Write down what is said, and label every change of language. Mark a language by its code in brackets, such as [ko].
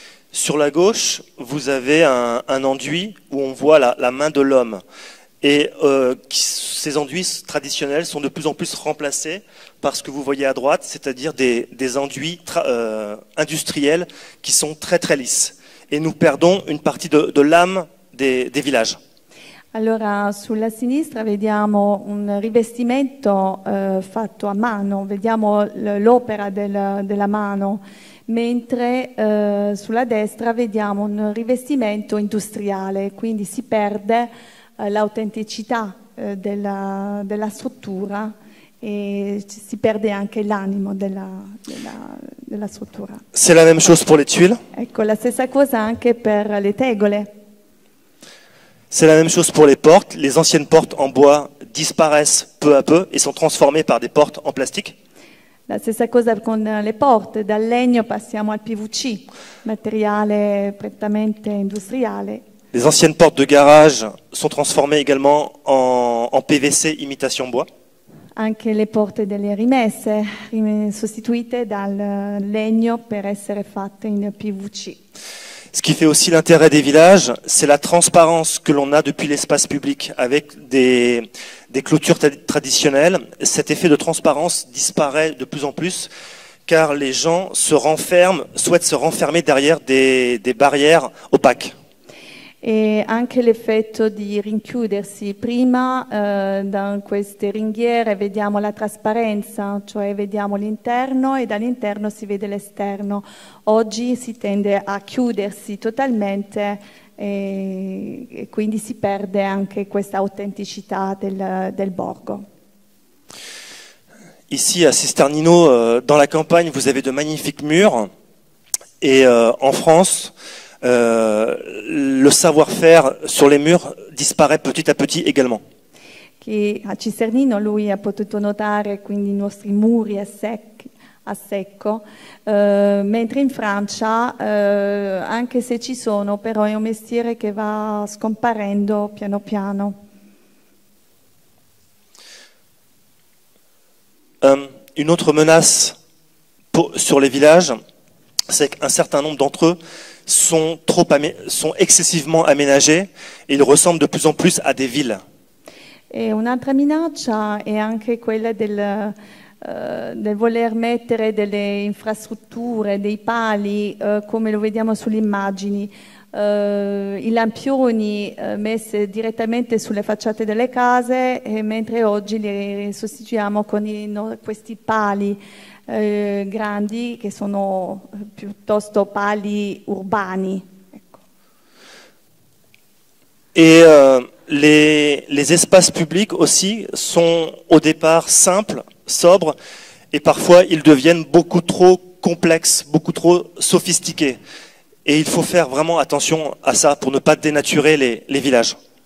[fr] Sur la gauche, vous avez un enduit où on voit la main de l'homme. Et ces enduits traditionnels sont de plus en plus remplacés par ce que vous voyez à droite, c'est-à-dire des enduits industriels qui sont très très lisses. Et nous perdons une partie de l'âme des villages. [it] Allora, sulla sinistra vediamo un rivestimento fatto a mano, vediamo l'opera della mano, mentre sulla destra vediamo un rivestimento industriale, quindi si perde l'autenticità della struttura e si perde anche l'animo della struttura. [fr] C'est la même chose pour les tuiles. [it] Ecco, la stessa cosa anche per le tegole. [fr] C'est la même chose pour les portes. Les anciennes portes en bois disparaissent peu à peu et sont transformées par des portes en plastique. [it] La stessa cosa con le porte, dal legno passiamo al PVC, materiale prettamente industriale. [fr] Les anciennes portes de garage sont transformées également en PVC imitation bois. [it] Anche le porte delle rimesse, sostituite dal legno per essere fatte in PVC. [fr] Ce qui fait aussi l'intérêt des villages, c'est la transparence que l'on a depuis l'espace public avec des clôtures traditionnelles. Cet effet de transparence disparaît de plus en plus car les gens souhaitent se renfermer derrière des barrières opaques. [it] E anche l'effetto di rinchiudersi. Prima da queste ringhiere vediamo la trasparenza, cioè vediamo l'interno e dall'interno si vede l'esterno. Oggi si tende a chiudersi totalmente e quindi si perde anche questa autenticità del borgo. [fr] Ici à Cisternino, dans la campagne, vous avez de magnifiques murs et en France, le savoir-faire sur les murs disparaît petit à petit également. [it] Che a Cisternino lui ha potuto notare quindi i nostri muri a secco, mentre in Francia, anche se ci sono, però è un mestiere che va scomparendo piano piano. [fr] Une autre menace sur les villages, c'est qu'un certain nombre d'entre eux sont excessivement aménagés et ils ressemblent de plus en plus à des villes. [it] E un'altra minaccia è anche quella del voler mettere delle infrastrutture, dei pali, come lo vediamo sulle immagini, i lampioni messi direttamente sulle facciate delle case, mentre oggi li sostituiamo con questi pali grandi che sono piuttosto pali urbani. Ecco. [fr] Et les espaces publics aussi sont au départ simples, sobres, et parfois ils deviennent beaucoup trop complexes, beaucoup trop sophistiqués. Et il faut faire vraiment attention à ça pour ne pas dénaturer les villages.